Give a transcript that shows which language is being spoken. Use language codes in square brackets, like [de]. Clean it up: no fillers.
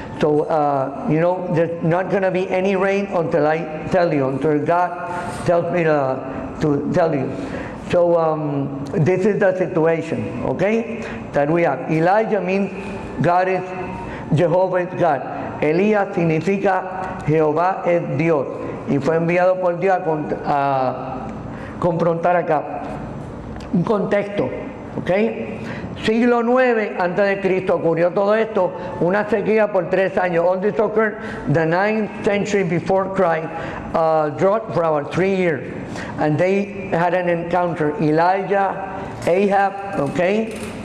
[en] So, there's not going to be any rain until I tell you, until God tells me to tell you. So, this is the situation, okay, that we have. Elijah means God is, Jehovah is God. [es] Elías significa Jehová es Dios. Y fue enviado por Dios a confrontar acá. Un contexto, ¿ok? Siglo IX antes de Cristo ocurrió todo esto, una sequía por 3 años. [en] All this occurred the 9th century before Christ, drought for about 3 years. And they had an encounter, Elijah, Ahab, okay?